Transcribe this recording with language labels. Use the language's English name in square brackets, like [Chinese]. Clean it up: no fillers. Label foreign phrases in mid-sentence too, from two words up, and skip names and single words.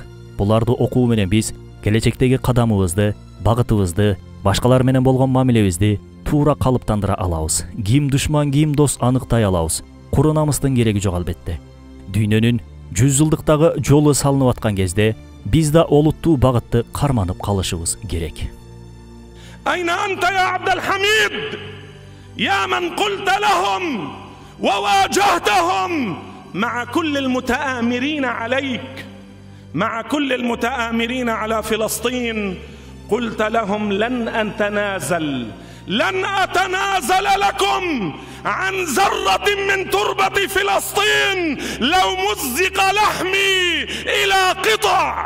[Kyrgyz] Буларды окуу менен биз келечектеги кадамыбызды, багытыбызды, башкалар менен болгон мамилебизди туура калыптандыра алабыз. Ким душман, ким дос аныктай алабыз. Курунамыздын кереги жок албетте. Дүйнөнүн 100 жылдыктагы жолу салынып аткан кезде биз да олуттуу багытты карманып калышыбыз керек. [Arabic] أين أنت يا عبد الحميد يا من قلت لهم وواجهتهم مع كل المتآمرين عليك، مع كل المتآمرين على فلسطين، قلت لهم لن أتنازل لكم عن ذرة من تربة فلسطين لو مزق لحمي إلى قطع.